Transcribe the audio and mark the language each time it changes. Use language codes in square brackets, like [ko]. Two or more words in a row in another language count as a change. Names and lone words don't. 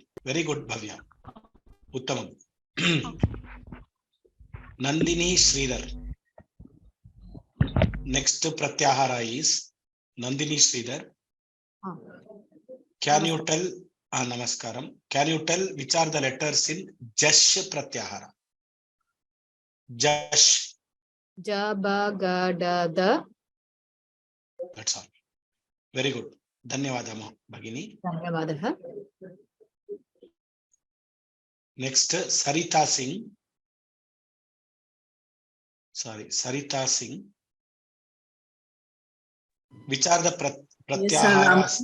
[en] Very good, Bhavya. Uttamam. Nandini Sridhar. Next Pratyahara is Nandini Sridhar. Can you tell, Namaskaram, can you tell which are the letters in Jash Pratyahara? Jash. [sa] Ja, ba, ga, da, da. [en] That's all. Very good. [sa] Dhanyavada, Bhagini. Dhanyavadaha. [en] Next, Sarita Singh. Sorry, Sarita Singh. Which are the Pratyaharas?